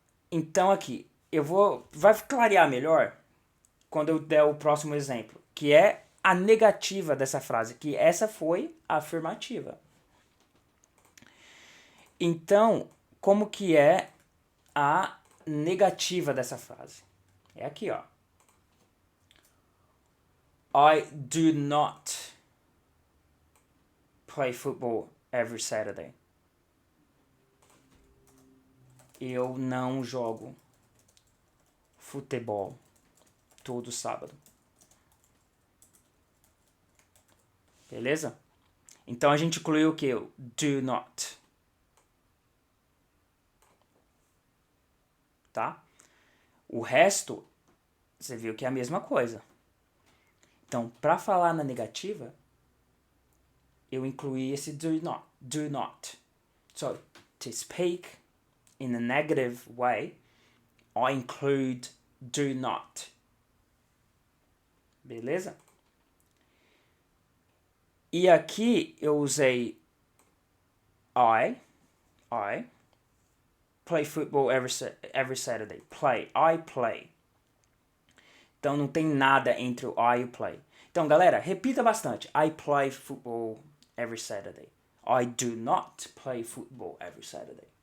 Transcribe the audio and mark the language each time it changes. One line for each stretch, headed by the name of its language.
Portuguese: Então aqui, vai clarear melhor quando eu der o próximo exemplo, que é a negativa dessa frase, que essa foi a afirmativa. Então, como que é a negativa dessa frase? É aqui, ó.
English: I do not play football every Saturday.
Portuguese: Eu não jogo futebol todo sábado. Beleza? Então a gente incluiu o que? Do not. Tá? O resto, você viu que é a mesma coisa. Então, para falar na negativa, eu incluí esse do not.
English: Do not. So, to speak in a negative way, I include do not. Beleza?
Portuguese: E aqui eu usei
English: I play football every Saturday. I play.
Portuguese: Então não tem nada entre o I e o play. Então, galera, repita bastante.
English: I play football every Saturday. I do not play football every Saturday.